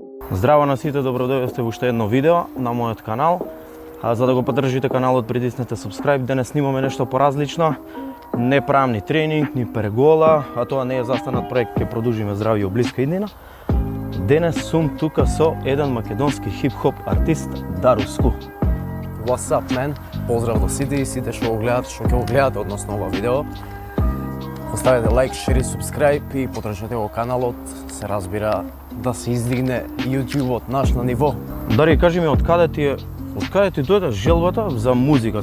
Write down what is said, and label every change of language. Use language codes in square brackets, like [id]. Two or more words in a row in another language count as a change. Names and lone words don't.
[mk] Здраво на сите, добродојавте во уште едно видео на мојот канал. За да го поддржите каналот, притиснете subscribe. Денес снимаме нешто поразлично. Не правам ни тренинг, ни пергола, а тоа не е застанат проект, ќе продолжиме здрави во блиска иднина. Денес сум тука со еден македонски хип-хоп артист, Даруску. [en] What's up, man? [mk] Поздрав до сите и сите што го гледат, што ќе го гледате односно ова видео. Поставете [en] like, share, subscribe [mk] и поддржете го каналот. Се разбира да се издигне YouTube-от наш на ниво. Дари, кажи ми, од каде ти дојде желбата за музика?